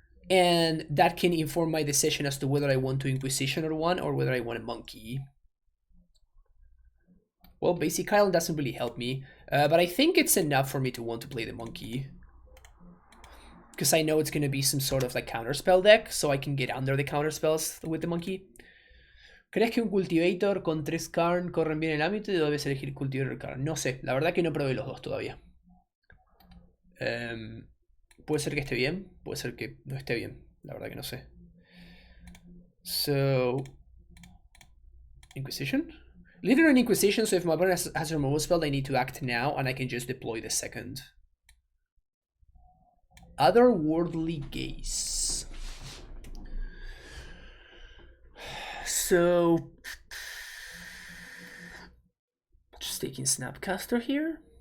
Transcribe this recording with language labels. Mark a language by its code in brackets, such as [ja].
[en] And that can inform my decision as to whether I want to Inquisition or one, or whether I want a Monkey. Well, Basic Island doesn't really help me, but I think it's enough for me to want to play the Monkey. Because I know it's going to be some sort of like counterspell deck, so I can get under the counterspells with the Monkey. [es] ¿Crees que un Cultivator con 3 Karn corren bien el ámbito y debes elegir Cultivator o Karn? No sé, la verdad que no probé los dos todavía. Puede ser que esté bien, puede ser que no esté bien, la verdad que no sé. [en] So, Inquisition? Leader on Inquisition, so if my opponent has a removal spell, I need to act now, and I can just deploy the second. Otherworldly Gaze. So, just taking Snapcaster here.